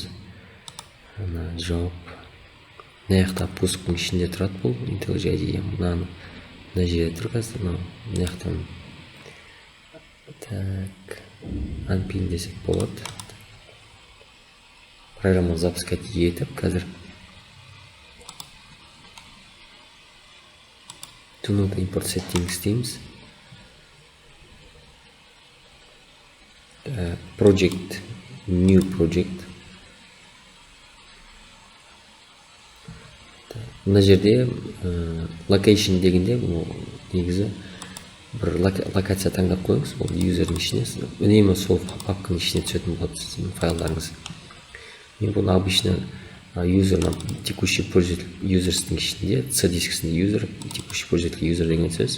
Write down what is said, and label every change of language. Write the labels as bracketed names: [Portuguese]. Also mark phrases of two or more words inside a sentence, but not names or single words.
[Kazakh] Job. Мына жақта пусктың ішінде тұрады бұл IntelliJ IDE. Мына жерде тұр қазір, мына жақтан. Так, unpin десек болады. Программаны запускать етіп, қазір [English] do not import settings [Kazakh] дейміз. [English] Project, new project. [Kazakh] Мына жерде location дегенде негізі бір локация таңдап қойыңыз, ол юзердің ішіне, үнемі сол папканың ішіне түсетін болады сіздің файлдарыңыз. Мен бұны обычно юзерна [Russian] текущий пользователь [Kazakh] юзерстің ішінде, C дискісінде юзер, [Russian] текущий пользователь [Kazakh] юзер деген сөз.